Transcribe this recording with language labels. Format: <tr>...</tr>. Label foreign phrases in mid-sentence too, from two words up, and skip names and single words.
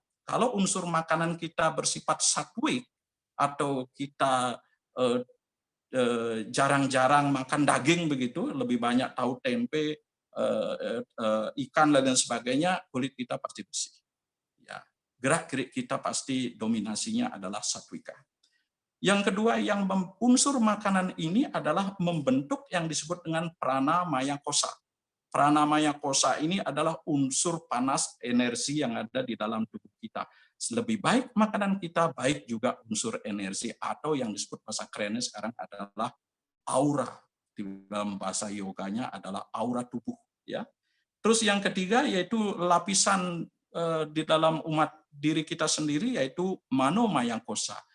<id>Kalau unsur makanan kita bersifat satwik, atau kita jarang-jarang makan daging begitu, lebih banyak tahu tempe, ikan, dan lain sebagainya, kulit kita pasti bersih. Ya, gerak-gerik kita pasti dominasinya adalah satwika. Yang kedua, yang unsur makanan ini adalah membentuk yang disebut dengan prana maya kosa. Prana maya kosa ini adalah unsur panas energi yang ada di dalam tubuh kita. Lebih baik makanan kita, baik juga unsur energi, atau yang disebut bahasa kerennya sekarang adalah aura. Di dalam bahasa yoganya adalah aura tubuh. Ya. Terus yang ketiga yaitu lapisan di dalam umat diri kita sendiri, yaitu mano maya kosa.</id>